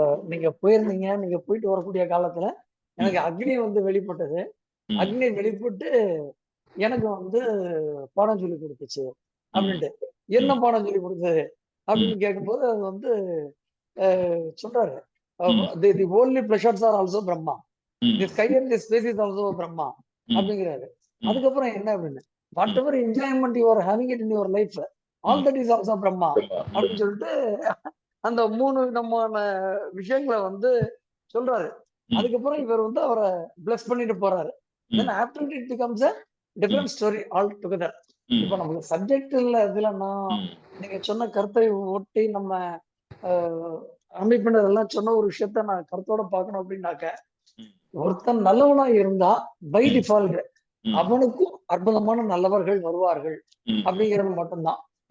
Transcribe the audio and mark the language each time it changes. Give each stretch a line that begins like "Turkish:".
Tamil: நீங்க போயிருந்தீங்க, நீங்க போயிட்டு வரக்கூடிய காலத்துல எனக்கு அக்னி வந்து வெளிப்பட்டது. அக்னி வெளிப்பட்டு எனக்கு வந்து பாடம் சொல்லி கொடுத்துச்சு அப்படின்ட்டு. என்ன பாடம் சொல்லி கொடுத்தது அப்படின்னு கேட்கும்போது அது வந்து சொல்றாரு,
English: The only pleasures are also Brahma. The sky and the space is also Brahma
Tamil: அப்படிங்கிறாரு. அதுக்கப்புறம் என்ன அப்படின்னு,
English: whatever enjoyment you are having it in your life, all that is also Brahma
Tamil: அப்படின்னு சொல்லிட்டு அந்த 3 விதமான விஷயங்களை வந்து சொல்றாரு. அதுக்கப்புறம் இவர் வந்து அவரை பிளஸ் பண்ணிட்டு போறாரு.
English: Then after it becomes a different story altogether.
Tamil: இப்ப நமக்கு சப்ஜெக்ட் இல்ல இதுலன்னா நீங்க சொன்ன கருத்தை ஒட்டி நம்ம அமைப்பினரெல்லாம் சொன்ன ஒரு விஷயத்த நான் கருத்தோட பார்க்கணும் அப்படின்னாக்க, ஒருத்தன் நல்லவனா இருந்தா
English: by default
Tamil: அவனுக்கும் அற்புதமான நல்லவர்கள் வருவார்கள் அப்படிங்கிறது மட்டும்தான்.